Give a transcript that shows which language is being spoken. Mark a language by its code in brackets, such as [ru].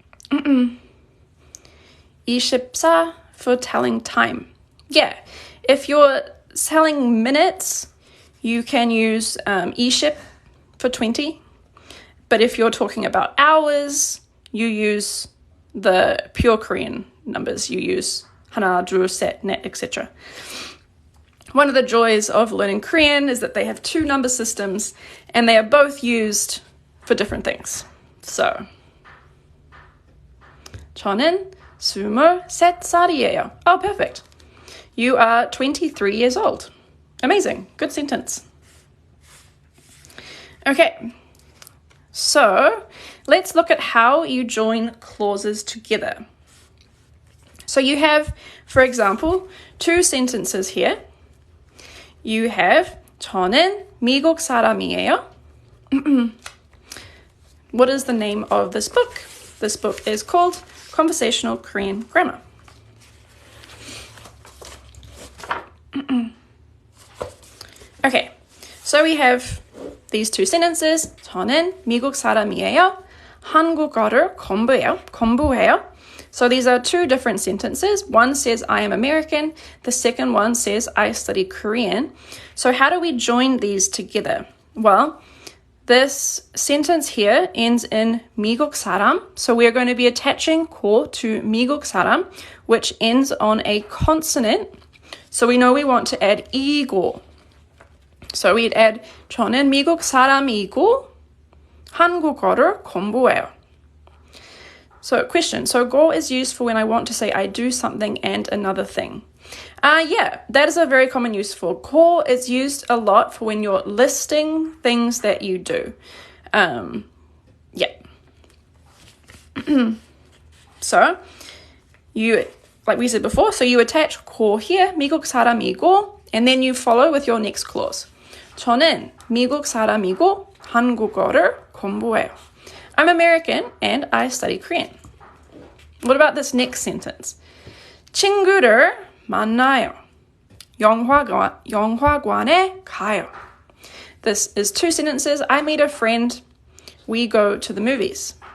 [en] 24 for telling time. Yeah, if you're telling minutes, you can use 20 for 20, but if you're talking about hours, you use the pure Korean numbers. You use [ko] 하나, 둘, 셋, 넷, [en] etc. One of the joys of learning Korean is that they have two number systems and they are both used for different things. So, [ko] 저는 23살이에요. [en] Oh, perfect. You are 23 years old. Amazing. Good sentence. Okay. So, let's look at how you join clauses together. So you have, for example, two sentences here. You have [ko] 저는 미국 사람이에요. [en] What is the name of this book? This book is called Conversational Korean Grammar. Okay, so we have these two sentences. [ko] 저는 미국 사람이에요. 한국어를 공부해요. [en] So these are two different sentences. One says I am American. The second one says I study Korean. So how do we join these together? Well, this sentence here ends in [ko] 미국 사람. [en] So we are going to be attaching 고 to [ko] 미국 사람, [en] which ends on a consonant. So we know we want to add 이고. So we'd add [ko] 저는 미국 사람이고 한국어를 공부해요. [en] So question. So go is used for when I want to say I do something and another thing. Yeah, that is a very common use for. Go is used a lot for when you're listing things that you do. Yeah. So you, like we said before, so you attach go here, [ko] 미국 사람이고, [en] and then you follow with your next clause. [ko] 저는 미국 사람이고 한국어를 공부해요. [en] I'm American and I study Korean. What about this next sentence? [ko] 친구를 만나요. 영화관에 가요. [en] This is two sentences. I meet a friend. We go to the movies.